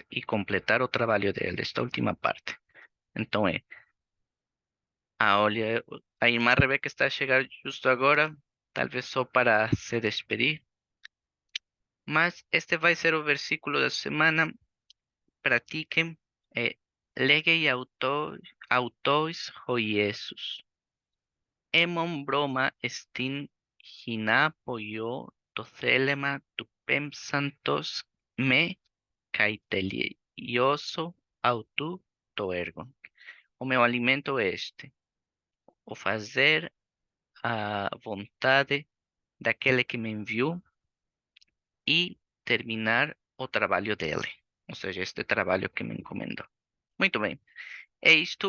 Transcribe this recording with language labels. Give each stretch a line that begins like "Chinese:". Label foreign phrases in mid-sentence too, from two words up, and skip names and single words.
Portuguese: E completar o trabalho dele. Esta última parte. Então olha, a irmã Rebeca está a chegar justo agora. Talvez só para se despedir. Mas este vai ser o versículo da semana. Pratiquem.
Greek: Λέγει αὐτοῖς ὁ Ἰησοῦς. Ἐμὸν βρῶμά ἐστιν ἵνα ποιῶ τὸ θέλημα τοῦ πέμψαντός με καὶ τελειώσω αὐτοῦ τὸ ἔργον.
Portuguese: O meu alimento é este, o fazer a vontade daquele que me enviou e terminar o trabalho dele, ou seja, este trabalho que me encomendou. Muito bem, é isto.